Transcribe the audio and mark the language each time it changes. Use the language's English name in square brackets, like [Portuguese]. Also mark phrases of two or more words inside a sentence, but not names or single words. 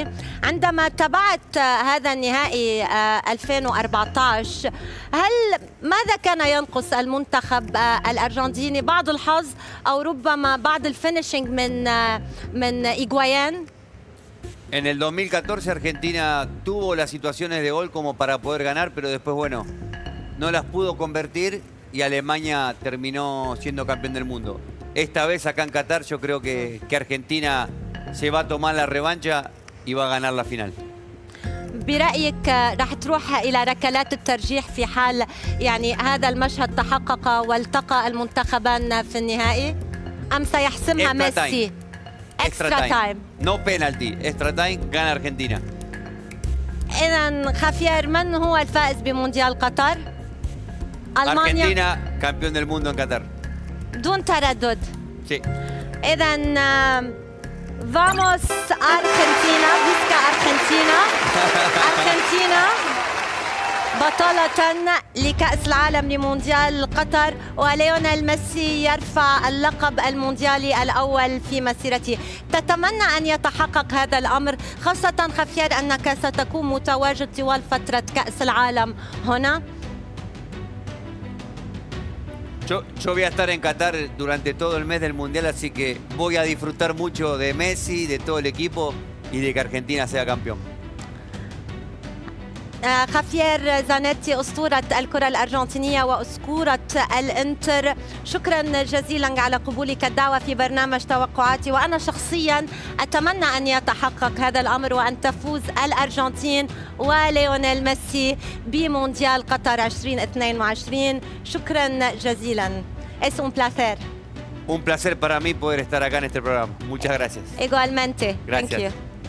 [Arabic] عندما تابعت هذا النهائي 2014، ماذا كان ينقص المنتخب الأرجنتيني؟ بعض الحظ أو ربما بعض الفينيشينج من إيغوايان؟ [Spanish] En el 2014 Argentina tuvo las situaciones de gol como para poder ganar, pero después, bueno, no las pudo convertir y Alemania terminó siendo campeón del mundo. Esta vez acá en Qatar yo creo que Argentina se va a tomar la revancha y va a ganar la final. [Arabic] برأيك رح تروح إلى ركلات الترجيح في حال يعني هذا المشهد تحقق والتقى المنتخبان في النهائي، أم سيحسمها ميسي؟ [English] Extra time. No penalty. Extra time, [Spanish] gana Argentina. [Arabic] إذن خافير، من هو الفائز بمونديال قطر؟ ألمانيا. [Spanish] Argentina, campeón del mundo en Qatar. [Arabic] دون تردد. [Spanish] Sí. [Arabic] إذن [Spanish] vamos Argentina, [Catalan] visca Argentina. [Arabic] أرجنتينا بطلة لكأس العالم لمونديال قطر، وليونيل ميسي يرفع اللقب المونديالي الأول في مسيرته. تتمنى أن يتحقق هذا الأمر، خاصة خافير أنك ستكون متواجد طوال فترة كأس العالم هنا. Yo voy a estar en Qatar durante todo el mes del Mundial, así que voy a disfrutar mucho de Messi, de todo el equipo y de que Argentina sea campeón. خافير زانيتي، أسطورة الكرة الأرجنتينية وأسطورة الإنتر، شكرا جزيلا على قبولك الدعوة في برنامج توقعاتي، وأنا شخصيا أتمنى أن يتحقق هذا الأمر وأن تفوز الأرجنتين وليونيل ميسي بمونديال قطر 2022. شكرا جزيلا. [Spanish] Es un placer. Un placer para mí poder estar acá en este programa. Muchas gracias. Igualmente. Gracias. [English] Thank you.